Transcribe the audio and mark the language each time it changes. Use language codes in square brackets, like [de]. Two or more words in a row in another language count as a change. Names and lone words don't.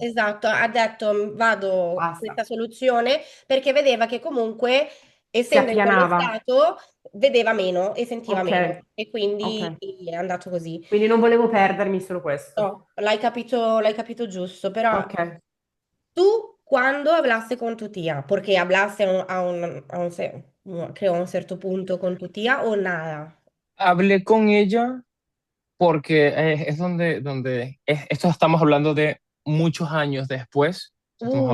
[it] esatto, ha detto vado Basta. questa soluzione perché vedeva che comunque, Si essendo in quello appianava. stato, vedeva meno e sentiva Ok, meno e ok. quindi è andato così. Quindi non volevo perdermi solo questo. No, l'hai capito giusto, però Ok. [es] tú cuando hablaste con tu tía, porque hablaste creo a un cierto punto con tu tía o nada. Hablé con ella porque es esto estamos hablando de muchos años después, estamos